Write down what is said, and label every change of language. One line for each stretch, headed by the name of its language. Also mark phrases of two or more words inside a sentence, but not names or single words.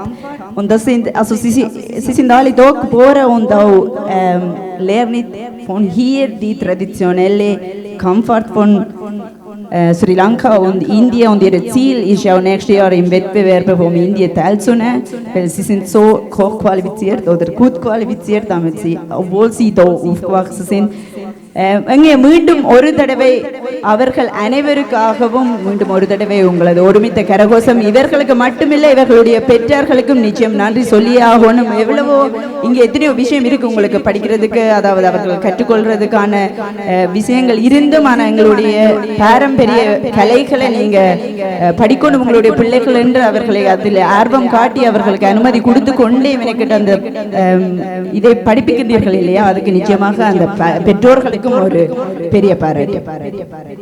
German: Und das sind, also sie sind alle da geboren und auch lernen von hier die traditionelle Kampfart von Sri Lanka und Indien und ihr Ziel ist auch nächstes Jahr im Wettbewerb von Indien teilzunehmen, weil sie sind so hochqualifiziert oder gut qualifiziert, damit sie, obwohl sie hier aufgewachsen sind,
Tamil: மீண்டும் ஒரு தடவை அவர்கள் அனைவருக்காகவும் மீண்டும் ஒரு தடவை உங்களது ஒருமித்த கரகோஷம் இவர்களுக்கு மட்டுமில்லை இவர்களுடைய பெற்றார்களுக்கும் நிச்சயம் நன்றி சொல்லியே ஆகணும். எவ்வளவோ இங்கே எத்தனையோ விஷயம் இருக்கு உங்களுக்கு படிக்கிறதுக்கு, அதாவது அவர்கள் கற்றுக்கொள்றதுக்கான விஷயங்கள் இருந்தும், ஆனால் எங்களுடைய பாரம்பரிய கலைகளை நீங்க படிக்கணும் உங்களுடைய பிள்ளைகள் என்று அவர்களை அதில் ஆர்வம் காட்டி அவர்களுக்கு அனுமதி கொடுத்து கொண்டே எனக்கிட்ட அந்த இதை படிப்பிக்கின்றீர்கள் இல்லையா, அதுக்கு நிச்சயமாக அந்த பெற்றோர்களுக்கும் ஒரு பெரிய பாராட்டு.